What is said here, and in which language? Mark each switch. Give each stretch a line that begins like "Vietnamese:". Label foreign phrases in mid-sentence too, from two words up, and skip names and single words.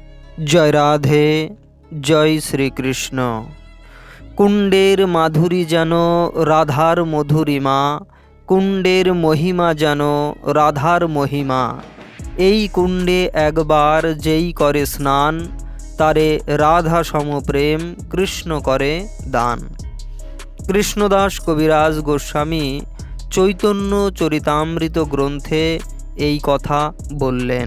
Hindi: जय राधे जय श्रीकृष्ण।
Bangla: কুণ্ডের মাধুরী জানো রাধার মধুরিমা, কুণ্ডের মহিমা জানো রাধার মহিমা। এই কুণ্ডে একবার যেই করে স্নান, তারে রাধা সমপ্রেম কৃষ্ণ করে দান। কৃষ্ণদাস কবিরাজ গোস্বামী চৈতন্য চরিতামৃত গ্রন্থে এই কথা বললেন।